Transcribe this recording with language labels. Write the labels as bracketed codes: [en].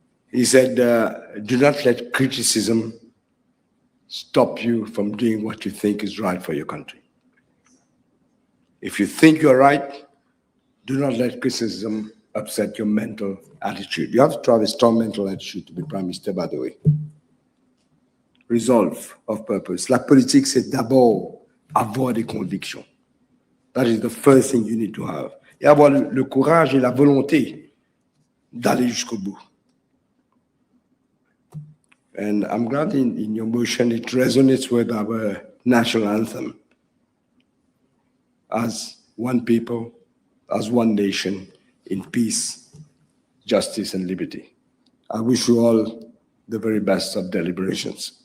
[en] He said, do not let criticism stop you from doing what you think is right for your country. If you think you're right, do not let criticism upset your mental attitude. You have to have a strong mental attitude to be Prime Minister, by the way. Resolve of purpose. [fr] La politique, c'est d'abord avoir des convictions. [en] That is the first thing you need to have. [fr] Et avoir le courage et la volonté d'aller jusqu'au bout. [en] And I'm glad in your motion it resonates with our national anthem. As one people, as one nation, in peace, justice, and liberty. I wish you all the very best of deliberations.